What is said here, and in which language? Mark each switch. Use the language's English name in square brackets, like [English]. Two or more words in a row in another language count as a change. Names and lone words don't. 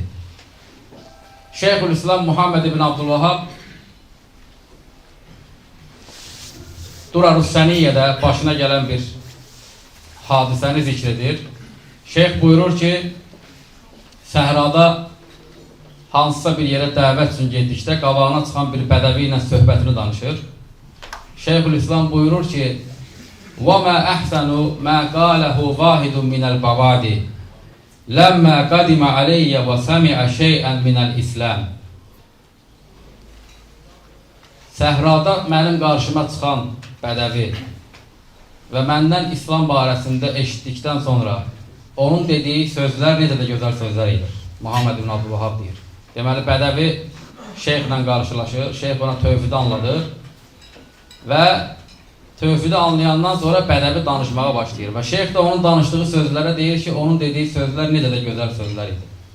[Azerbaijani] Şeyhülislam Muhammed ibn Abdülvahhab Durarus-Saniyyədə başına gələn bir hadisəni zikr edir. Şeyh buyurur ki, səhrada hansısa bir yerə dəvət üçün getdikdə qabağına çıxan bir bədəvi ilə söhbətini danışır. Şeyhülislam buyurur ki, [Arabic] وَمَا أَحْسَنُ مَا قَالَهُ وَاحِدٌ مِنَ الْبَوَادِ لَمَّا قَدِمَ عَلَيَّ وَسَمِعَ شَيْئًا مِنَ الْإِسْلَامِ [Azerbaijani] Səhrada mənim qarşıma çıxan bədəvi və məndən İslam barəsində eşitdikdən sonra onun dediyi sözlər necə də gözəl sözlər edir. Muhammed ibn Abdülvahhab deyir. Deməli, bədəvi şeyxlə qarşılaşır, şeyx ona tövhidi anladır və tövhidi anlayandan sonra bədəvi danışmağa başlayır və şeyx də onun danışdığı sözlərə deyir ki, onun dediyi sözlər necə də gözəl sözlər idi.